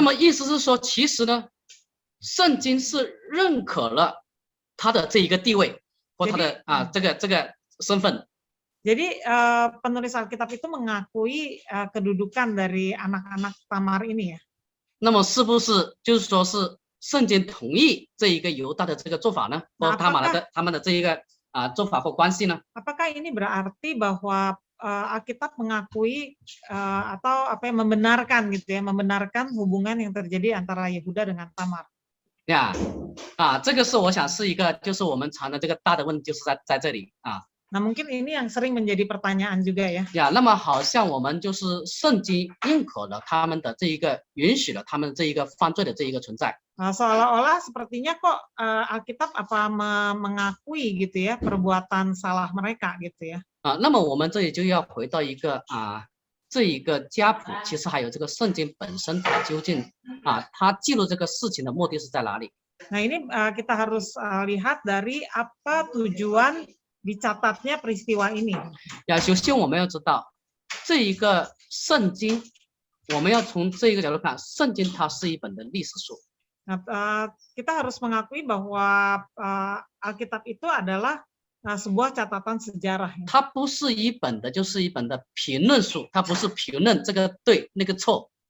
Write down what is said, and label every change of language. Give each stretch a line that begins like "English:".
Chinese: 那么意思是说，其实呢，圣经是认可了他的这一个地位或他的这个身份。
Indonesian: Jadi penulis Alkitab itu mengakui kedudukan dari anak-anak Tamar ini ya.
Chinese: 那么是不是就是说是圣经同意这一个犹大的这个做法呢？或他们的这一个做法或关系呢？
Indonesian: Apakah ini berarti bahwa Alkitab mengakui atau membenarkan gitu ya, membenarkan hubungan yang terjadi antara Yehuda dengan Tamar?
Chinese: 呀，这个是我想是一个就是我们常的这个大的问题，就是在这里
Indonesian: Nah, mungkin ini yang sering menjadi pertanyaan juga ya.
Chinese: 呀，那么好像我们就是圣经认可了他们的这一个允许了他们这一个犯罪的这一个存在。
Indonesian: Seolah-olah sepertinya kok Alkitab mengakui gitu ya perbuatan salah mereka gitu ya.
Chinese: 那么我们这里就要回到一个这一个家谱，其实还有这个圣经本身，它究竟它记录这个事情的目的是在哪里？
Indonesian: Nah, ini kita harus lihat dari apa tujuan dicatatnya peristiwa ini.
Chinese: 呀，首先我们要知道这一个圣经，我们要从这一个角度看，圣经它是一本的历史书。
Indonesian: Nah, kita harus mengakui bahwa Alkitab itu adalah sebuah catatan sejarah.
Chinese: 它不是一本的，就是一本的评论书，它不是评论这个对那个错。